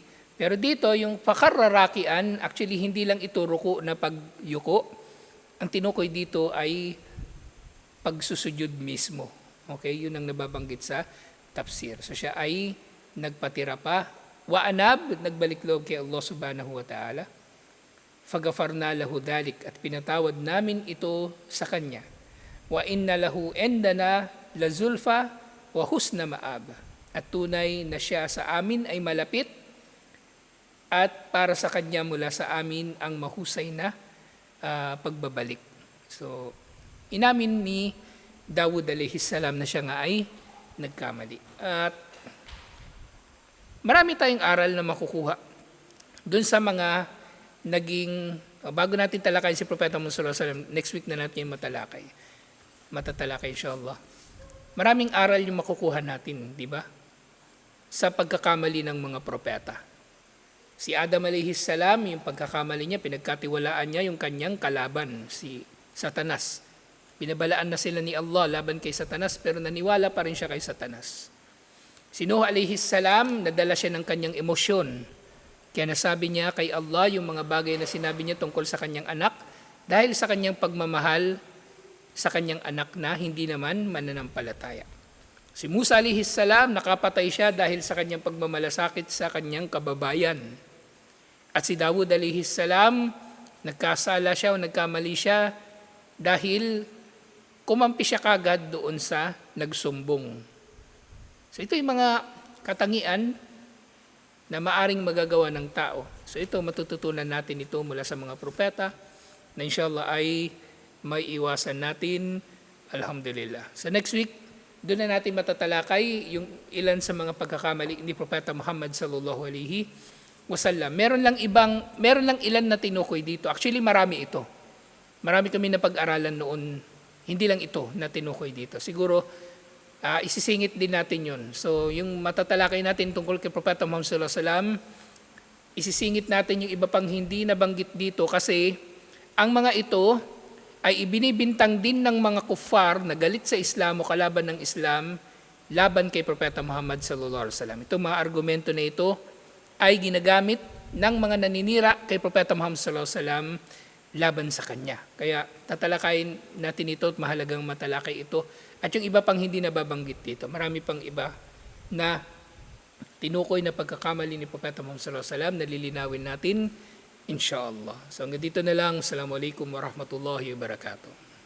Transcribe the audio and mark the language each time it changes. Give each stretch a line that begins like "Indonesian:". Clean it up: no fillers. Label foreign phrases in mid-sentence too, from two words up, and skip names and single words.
Filipino: Pero dito, yung pakararakian, actually hindi lang ito ruko na pagyuko. Ang tinukoy dito ay pagsusujud mismo. Okay? Yun ang nababanggit sa tafsir. So siya ay nagpatira pa.
Arabic: وأناب,
Filipino: nagbalik loob kay Allah
Arabic: سبحانه وتعالى. فغفرنا له ذلك,
Filipino: at pinatawad namin ito sa kanya.
Arabic: وإن له عندنا لزلفى وحسن مآب.
Filipino: At tunay na siya sa amin ay malapit, at para sa kanya mula sa amin ang mahusay na pagbabalik. So, inamin ni Dawud
Arabic: عليه السلام
Filipino: na siya nga ay nagkamali. At marami tayong aral na makukuha dun sa mga naging, bago natin talakayin si Propeta Muhammad
Arabic: صلى الله عليه وسلم,
English: next week
Filipino: na natin yung matatalakay inshallah. Maraming aral yung makukuha natin, di ba? Sa pagkakamali ng mga propeta. Si Adam
Arabic: عليه السلام,
Filipino: yung pagkakamali niya, pinagkatiwalaan niya yung kanyang kalaban, si Satanas. Binabalaan na sila ni Allah laban kay Satanas, pero naniwala pa rin siya kay Satanas. Si Nuh
Arabic: عليه السلام,
Filipino: nadala siya ng kanyang emosyon. Kaya nasabi niya kay Allah yung mga bagay na sinabi niya tungkol sa kanyang anak, dahil sa kanyang pagmamahal sa kanyang anak na hindi naman mananampalataya. Si Musa
Arabic: عليه السلام,
Filipino: nakapatay siya dahil sa kanyang pagmamalasakit sa kanyang kababayan. At si Dawud
Arabic: عليه السلام,
Filipino: nagkasala siya o nagkamali siya dahil kumampi siya kagad doon sa nagsumbong. So ito yung mga katangian na maaring magagawa ng tao. So ito, matututunan natin ito mula sa mga propeta na inshallah ay may iwasan natin. Alhamdulillah. So
English: next week,
Filipino: doon na natin matatalakay yung ilan sa mga pagkakamali ni Propeta Muhammad
Arabic: صلى الله عليه وسلم.
Filipino: Meron lang ilan na tinukoy dito. Actually, marami ito. Marami kami na pag-aralan noon. Hindi lang ito na tinukoy dito. Siguro, isisingit din natin yun. So, yung matatalakay natin tungkol kay Propeta Muhammad
Arabic: صلى الله عليه وسلم,
Filipino: isisingit natin yung iba pang hindi nabanggit dito kasi ang mga ito ay ibinibintang din ng mga kuffar na galit sa Islam o kalaban ng Islam laban kay Propeta Muhammad
Arabic: صلى الله عليه وسلم.
Filipino: Itong mga argumento na ito ay ginagamit ng mga naninira kay Propeta Muhammad
Arabic: صلى الله عليه وسلم
Filipino: laban sa kanya. Kaya tatalakayin natin ito at mahalagang matalakay ito. At yung iba pang hindi nababanggit dito. Marami pang iba na tinukoy na pagkakamali ni Propeta Muhammad
Arabic: صلى الله عليه وسلم
Filipino: na lilinawin natin inshallah. So hanggang dito na lang.
Arabic: السلام عليكم ورحمة الله وبركاته.